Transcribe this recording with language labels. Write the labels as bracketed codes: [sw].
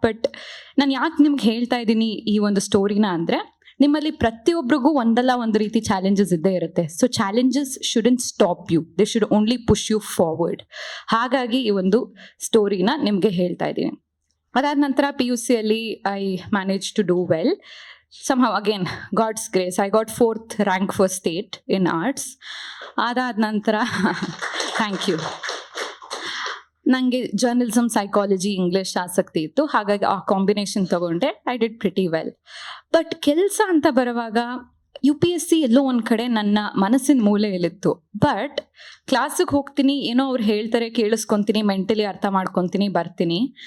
[kn] But ನಾನು ಯಾಕೆ ನಿಮ್ಗೆ ಹೇಳ್ತಾ ಇದ್ದೀನಿ ಈ ಒಂದು ಸ್ಟೋರಿನ ಅಂದರೆ, ನಿಮ್ಮಲ್ಲಿ ಪ್ರತಿಯೊಬ್ಬರಿಗೂ ಒಂದಲ್ಲ ಒಂದು ರೀತಿ ಚಾಲೆಂಜಸ್ ಇದ್ದೇ ಇರುತ್ತೆ. [en] So challenges shouldn't stop you, they should only push you forward. [kn] ಹಾಗಾಗಿ ಈ ಒಂದು ಸ್ಟೋರಿನ ನಿಮಗೆ ಹೇಳ್ತಾ ಇದ್ದೀನಿ. ಅದಾದ ನಂತರ PUCಯಲ್ಲಿ [en] I manage to do well. somehow again God's grace I got 4th rank for state in arts. [kn] ಅದಾದ ನಂತರ [en] Thank you. [kn] ನನಗೆ ಜರ್ನಲಿಸಮ್, ಸೈಕಾಲಜಿ, ಇಂಗ್ಲಿಷ್ ಆಸಕ್ತಿ ಇತ್ತು, ಹಾಗಾಗಿ ಆ ಕಾಂಬಿನೇಷನ್ ತಗೊಂಡೆ. [en] I did pretty well. [kn] But ಕೆಲಸ ಅಂತ ಬರುವಾಗ UPSC ಎಲ್ಲೋ ಒಂದು ಕಡೆ ನನ್ನ ಮನಸ್ಸಿನ ಮೂಲೆಯಲ್ಲಿತ್ತು. ಬಟ್ ಕ್ಲಾಸಿಗೆ ಹೋಗ್ತೀನಿ, ಏನೋ ಅವ್ರು ಹೇಳ್ತಾರೆ ಕೇಳಿಸ್ಕೊತೀನಿ, ಮೆಂಟಲಿ ಅರ್ಥ ಮಾಡ್ಕೊತೀನಿ, ಬರ್ತೀನಿ.